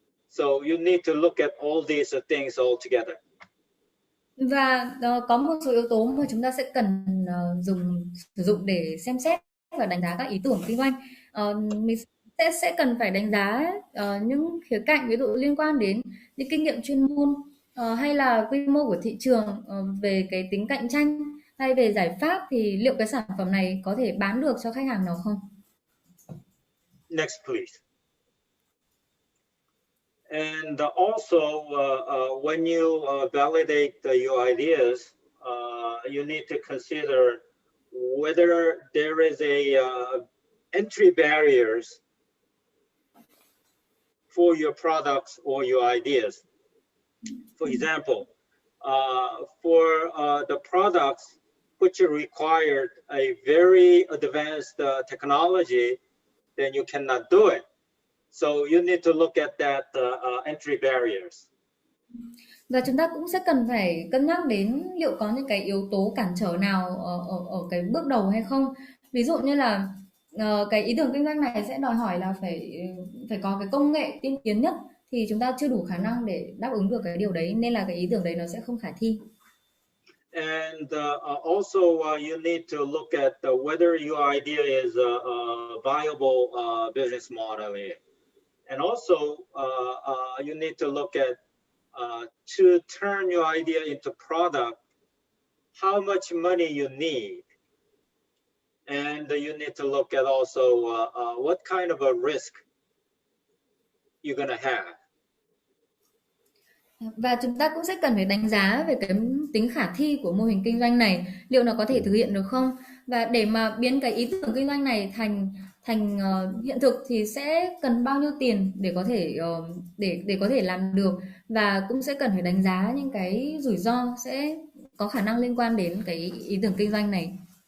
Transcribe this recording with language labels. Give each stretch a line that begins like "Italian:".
English: So you need to look at all these things all together.
Vietnamese: Và có một số yếu tố mà chúng ta sẽ cần sử dụng để xem xét và đánh giá các ý tưởng kinh doanh. Mình sẽ cần phải đánh giá những khía cạnh ví dụ liên quan đến những kinh nghiệm chuyên môn hay là quy mô của thị trường, về cái tính cạnh tranh hay về giải pháp, thì liệu cái sản phẩm này có thể bán được cho khách hàng nào không?
English: Next, please. And also, when you validate your ideas, you need to consider whether there is entry barriers for your products or your ideas. For example, for the products which required a very advanced technology, then you cannot do it. So you need to look at that entry barriers.
Vietnamese: Và chúng ta cũng sẽ cần phải cân nhắc đến liệu có những cái yếu tố cản trở nào ở cái bước đầu hay không. Ví dụ như là cái ý tưởng kinh doanh này sẽ đòi hỏi là phải có cái công nghệ tiên tiến nhất, thì chúng ta chưa đủ khả năng để đáp ứng được cái điều đấy, nên là cái ý tưởng đấy nó sẽ không khả thi.
English: And also you need to look at whether your idea is a viable business model. And also you need to look at to turn your idea into product, how much money you need. And you need to look at also what kind of a risk you're going to have.
Vietnamese: Và chúng ta cũng sẽ cần phải đánh giá về cái tính khả thi của mô hình kinh doanh này, liệu nó có thể thực hiện được không, và để mà biến cái ý tưởng kinh doanh này thành hiện thực thì sẽ cần bao nhiêu tiền để có thể làm được, và cũng sẽ cần phải đánh giá những cái rủi ro sẽ có khả năng liên quan đến cái ý tưởng kinh doanh này.